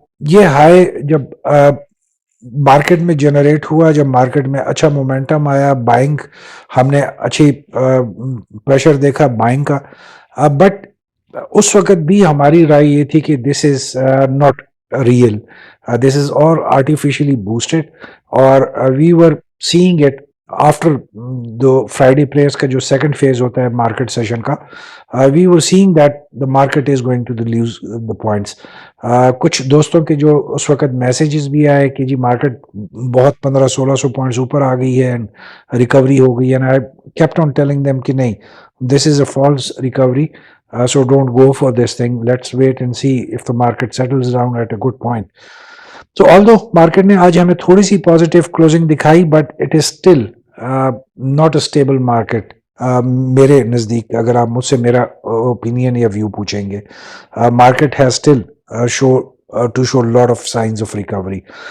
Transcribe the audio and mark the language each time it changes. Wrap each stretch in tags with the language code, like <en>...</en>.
<ur>یہ ہائی جب مارکیٹ میں جنریٹ ہوا, جب مارکیٹ میں اچھا مومنٹم آیا, بائنگ ہم نے اچھی پریشر دیکھا بائنگ کا, بٹ اس وقت بھی ہماری رائے یہ تھی کہ</ur> <en>This is not real, this is اور artificially boosted, اور we were seeing it after the Friday prayers کا جو second phase ہوتا ہے market session کا, we were seeing that the market is going to lose the points.</en> <ur>کچھ دوستوں کے جو اس وقت میسیجز بھی آئے کہ جی مارکیٹ بہت 1500-1600 پوائنٹس اوپر آ گئی ہے ریکوری ہو گئی ہے.</ur> <en>and I kept on telling them کہ نہیں, this is a false recovery, so don't go for this thing, let's wait and see if the market settles down at a good point.</en> <ur>So although market نے آج ہمیں تھوڑی سی positive closing دکھائی,</ur> <en>But it is still not a stable market.</en> <ur>میرے نزدیک اگر آپ مجھ سے میرا اوپینین یا ویو پوچھیں گے,</ur> <en>Market has still show lot of signs of recovery.</en>